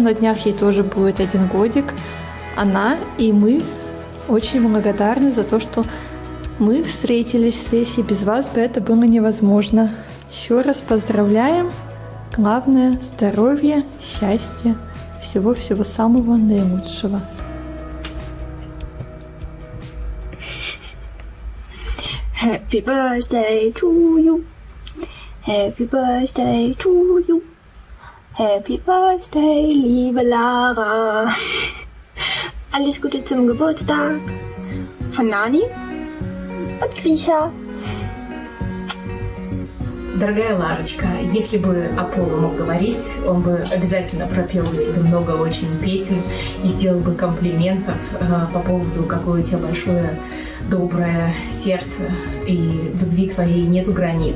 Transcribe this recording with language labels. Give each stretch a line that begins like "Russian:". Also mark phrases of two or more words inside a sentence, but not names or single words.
Russian: На днях ей тоже будет 1 годик. Она и мы очень благодарны за то, что мы встретились с Лесей. Без вас бы это было невозможно. Еще раз поздравляем. Главное – здоровье, счастье, всего-всего самого наилучшего.
English: Happy birthday to you. Happy birthday to you. Happy birthday,
German: liebe Lara. Alles Gute zum Geburtstag. Von Nani und Grisha.
Russian: Дорогая Ларочка, если бы Аполло мог говорить, он бы обязательно пропел бы тебе много очень песен и сделал бы комплиментов по поводу, какое у тебя большое доброе сердце, и любви твоей нету границ.